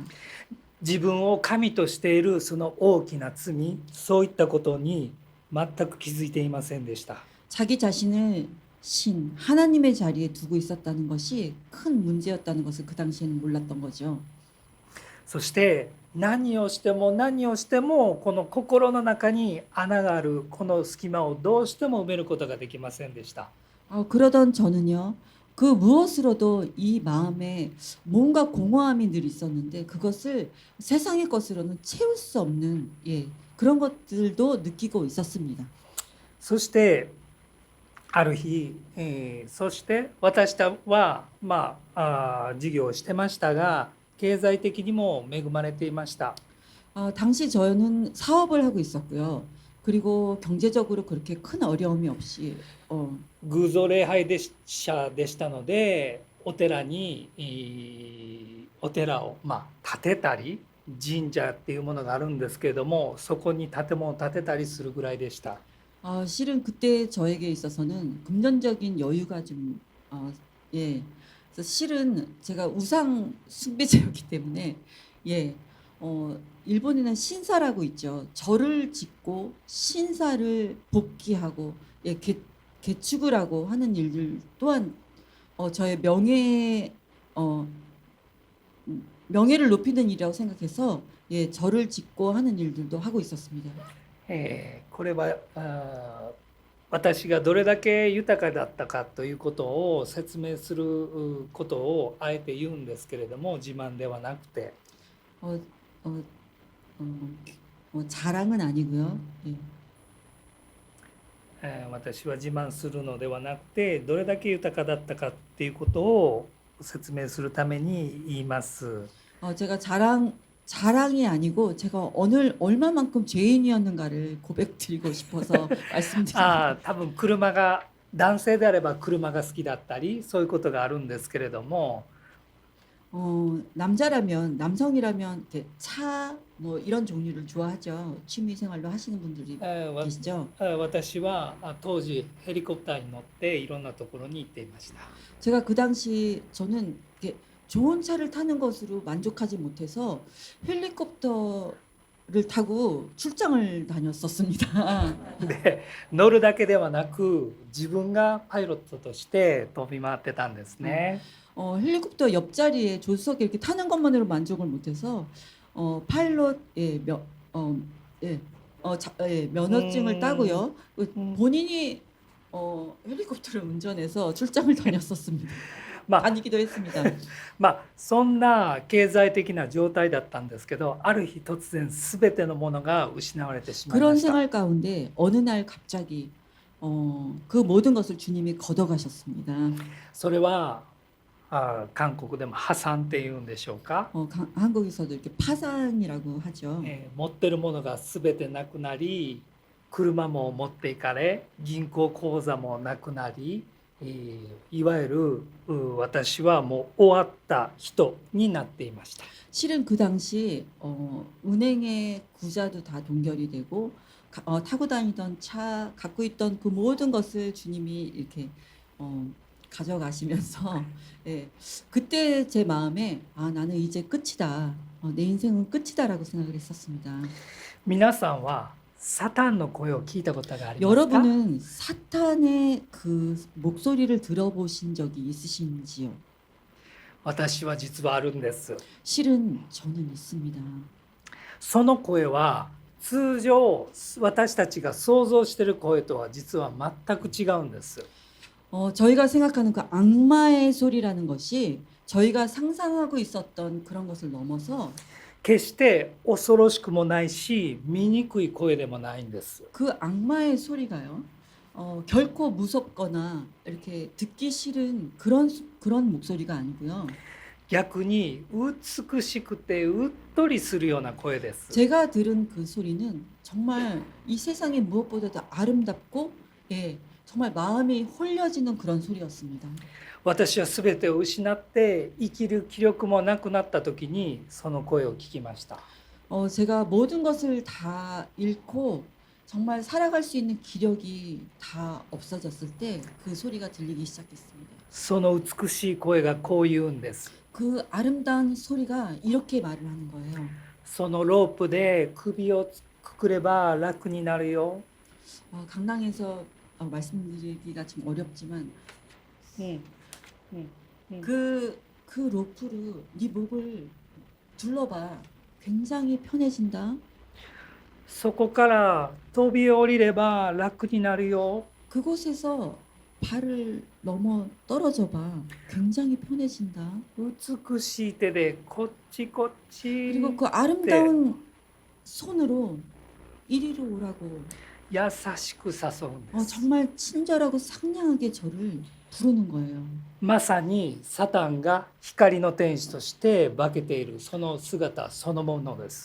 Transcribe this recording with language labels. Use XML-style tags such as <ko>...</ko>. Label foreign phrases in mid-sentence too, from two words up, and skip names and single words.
<ja>自分を神としているその大きな罪、そういったことに全く気づいていませんでした。</ja> <ko>자기 자신을 신 하나님의 자리에 두고 있었다는 것이 큰 문제였다는 것을 그 당시에는 몰랐던 거죠.</ko> <ja>そして何をしてもこの心の中に穴があるこの隙間をどうしても埋めることができませんでした。</ja> <ko>그러던 저는요. 그 무엇으로도 이 마음에 뭔가 공허함이 늘 있었는데 그것을 세상의 것으로는 채울 수 없는 예, 그런 것들도 느끼고 있었습니다.</ko> <ja>そしてある日、そして私は事業をしてましたが経済的にも恵まれていました。</ja> <ko>당시 저는 사업을 하고 있었고요. 그리고 경제적으로 그렇게 큰 어려움이 없이</ko> <ja>偶像礼拝者でしたのでお寺にお寺を建てたり神社っていうものがあるんですけれどもそこに建物を建てたりするぐらいでした。</ja> <ko>실은 그때 저에게 있어서는 금전적인 여유가 좀 예. 그래서 실은 제가 우상 숭배자였기 때문에 예. 일본에는 신사라고 있죠. 절을 짓고 신사를 복귀하고 예, 개축을 하고 하는 일들 또한 저의 명예를 높이는 일이라고 생각해서 예, 절을 짓고 하는 일들도 하고 있었습니다.</ko> <ja>これは私がどれだけ豊かだったかということを説明することをあえて言うんですけれども自慢ではなくて</ja> <ko>자랑은 아니고요. 예.</ko> <ja>私は自慢するのではなくてどれだけ豊かだったかっていうことを説明するために言います。</ja> <ko>제가 자랑이 아니고 제가 얼마만큼 죄인이었는가를 고백드리고 싶어서 말씀드립니다.</ko> <ja>多分車が男性であれば車が好きだったりそういうことがあるんですけれども</ja> <ko>남성이라면 이렇게 차 뭐 이런 종류를 좋아하죠. 취미 생활로 하시는 분들이 계시죠.</ko> <ja>私は当時ヘリコプターに乗っていろんなところに行っていました。</ja> <ko>제가 그 당시 저는 이렇게 좋은 차를 타는 것으로 만족하지 못해서 헬리콥터를 타고 출장을 다녔었습니다.</ko> <ja>で乗るだけではなく自分がパイロットとして飛び回ってたんですね。</ja> <ko>헬리콥터 옆자리에 조수석에 이렇게 타는 것만으로 만족을 못해서 파일럿 면허증을 따고요. 본인이 헬리콥터를 운전해서 출장을 다녔었습니다. 다니기도 했습니다.</ko> <ja>そんな経済的な状態だったんですけどある日突然全てのものが失われてしまいま</ja> <ko>그런</ko> <ja>した。</ja> <ko>생활 가운데 어느 날 갑자기 그 모든 것을 주님이 걷어가셨습니다.</ko> <ja>それは韓国でも破産っていうんでしょうか、</ja> <ko>한국에서도 이렇게 파산이라고 하죠.</ko> <ja>持ってるものが全てなくなり、車も持っていかれ、銀行口座もなくなり、いわゆる私はもう終わった人になっていました。</ja> <ko>실은 그 당시 은행의 구자도 다 동결이 되고 타고 다니던 차, 갖고 있던 그 모든 것을 주님이 이렇게 가져가시면서 예, 그때 제 마음에 나는 이제 끝이다. 내 인생은 끝이다라고 생각을 했었습니다.</ko> <ja>皆さんはサタンの声を聞いたことがありますか？</ja> <ko>여러분은 사탄의 그 목소리를 들어보신 적이 있으신지요?</ko> <ja>私は実はあるんです。</ja> <ko>실은 저는 있습니다.</ko> <ja>その声は通常私たちが想像している声とは実は全く違うんです。</ja> <ko>저희가 생각하는 그 악마의 소리라는 것이 저희가 상상하고 있었던 그런 것을 넘어서</ko> <ja>決して恐ろしくもないし醜い声でもないんです。</ja> <ko>그 악마의 소리가요. 결코 무섭거나 이렇게 듣기 싫은 그런 목소리가 아니고요.</ko> <ja>逆に美しくてうっとりするような声です。</ja> <ko>제가 들은 그 소리는 정말 이 세상에 무엇보다도 아름답고 예, 정말 마음이 홀려지는 그런 소리였습니다.</ko> <ja>私は全てを失って生きる気力もなくなった時にその声を聞きました。</ja> <ko>제가 모든 것을 다 잃고 정말 살아갈 수 있는 기력이 다 없어졌을 때 그 소리가 들리기 시작했습니다.</ko> <ja>その美しい声がこう言うんです。</ja> <ko>그 아름다운 소리가 이렇게 말을 하는 거예요.</ko> <ja>そのロープで首をくくれば楽になるよ。</ja> <ko>강당에서 말씀드리기가 좀 어렵지만 그 로프로 네 목을 둘러봐. 굉장히 편해진다.</ko> <ja>そこから飛び降りれば楽になるよ。</ja> <ko>그곳에서 발을 넘어 떨어져 봐. 굉장히 편해진다.</ko> <ja>美しい手でこっちこっち</ja> <ko>그리고 그 아름다운 손으로 이리로 오라고</ko> <ja>優しく誘うんです。</ja> <ko>정말 친절하고 상냥하게 저를 부르는 거예요.</ko> <ja>まさにサタンが光の天使として化けているその姿そのものです。</ja>